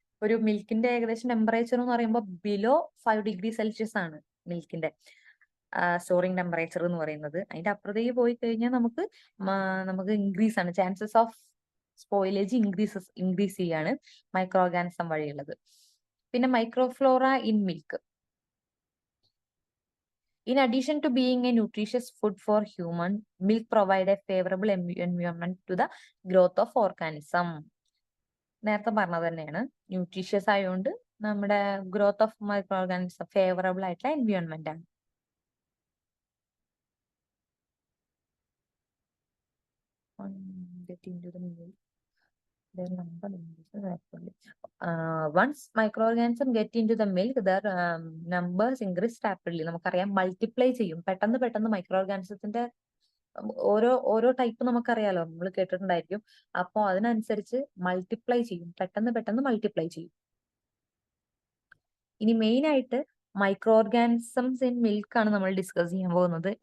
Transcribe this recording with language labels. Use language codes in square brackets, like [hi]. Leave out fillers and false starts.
[ml] ഒരു മിൽക്കിന്റെ ഏകദേശം ടെമ്പറേച്ചർ എന്ന് പറയുമ്പോൾ ബിലോ 5°C ആണ് മിൽക്കിന്റെ സ്റ്റോറിംഗ് ടെമ്പറേച്ചർ എന്ന് പറയുന്നത്. അതിന്റെ അപ്പുറത്തേക്ക് പോയി കഴിഞ്ഞാൽ നമുക്ക് ഇൻക്രീസ് ആണ്, ചാൻസസ് ഓഫ് സ്പോയിലേജ് ഇൻക്രീസ് ചെയ്യാണ് മൈക്രോ ഓർഗാനിസം വഴിയുള്ളത്. പിന്നെ [en] Microflora in milk. In addition to being a nutritious food for human, milk provide a favorable environment to the growth of organism. [ml] നേരത്തെ പറഞ്ഞത് തന്നെയാണ്, ന്യൂട്രീഷ്യസ് ആയതുകൊണ്ട് നമ്മുടെ growth of micro organism favourable ആയിട്ടുള്ള environment ആണ്. [en] Get into the milk. Their number increases rapidly. Once microorganism get into the milk, their numbers increase rapidly. [ml] നമുക്കറിയാം multiply ചെയ്യും പെട്ടെന്ന് മൈക്രോ ഓർഗാനിസത്തിന്റെ ഓരോ ടൈപ്പ് നമുക്കറിയാലോ, നമ്മൾ കേട്ടിട്ടുണ്ടായിരിക്കും. അപ്പോൾ അതിനനുസരിച്ച് മൾട്ടിപ്ലൈ ചെയ്യും, പെട്ടെന്ന് മൾട്ടിപ്ലൈ ചെയ്യും. ഇനി മെയിൻ ആയിട്ട് മൈക്രോ ഓർഗാനിസംസ് ഇൻ മിൽക്ക് ആണ് നമ്മൾ ഡിസ്കസ് ചെയ്യാൻ പോകുന്നത്.